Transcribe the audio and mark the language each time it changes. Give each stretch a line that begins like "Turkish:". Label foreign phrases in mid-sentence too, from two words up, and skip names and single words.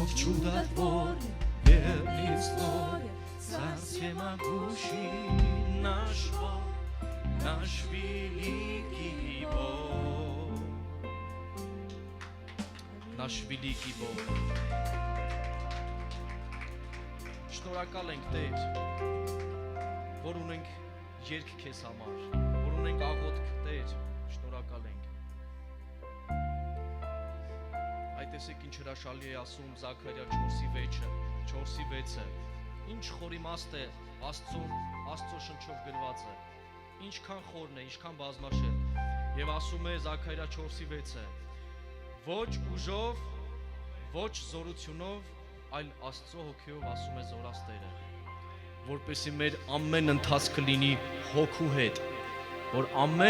Russian: чудотворен, верный в слове, царстве могущий наш Бог, наш великий Бог, наш великий Бог.
Armenian: Շնորհակալ ենք Տեր, որ ունենք երգ քեզ համար, որ ունենք աղոթք Տեր, շնորհակալ ենք։ Այդ տեսեք ինչ հրաշալի է ասում Զաքարիա 4:6-ը, ինչ խոր իմաստ է Աստծո շնչով գրված է, ինչքան խորն է, ինչքան բազմաշերտ, եւ ասում է Զաքարիա 4:6-ը, ոչ ուժով, ոչ զորությունով, այլ Աստծո հոգիով ասում է զորած Տերը, որպեսզի մեր ամեն ընթացքը լինի հոգու հետ, որ ամեն